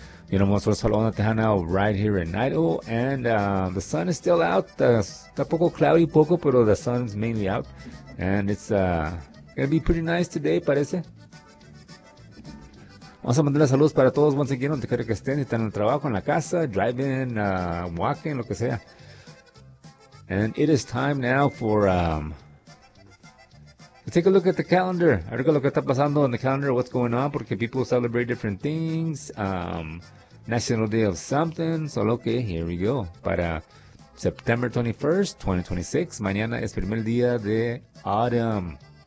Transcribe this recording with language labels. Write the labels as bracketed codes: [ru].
[en] You know, [es] nosotros saludamos a Tejano [en] right here in Idaho, and the sun is still out. [es] Está poco [en] cloudy, poco, [es] pero [en] the sun's mainly out, and it's gonna be pretty nice today, [es] parece. Vamos a mandarle saludos para todos, [en] once again, [es] donde quiera que estén, si están en el trabajo, en la casa, [en] driving, walking, [es] lo que sea. [en] And it is time now for, take a look at the calendar. [es] A ver qué es lo que está pasando en el [en] calendar, what's going on, [es] porque [en] people celebrate different things, National Day of Something, [es] solo que, [en] here we go, [es] para [en] September 21st, 2026, [es] mañana es primer día de [en] autumn.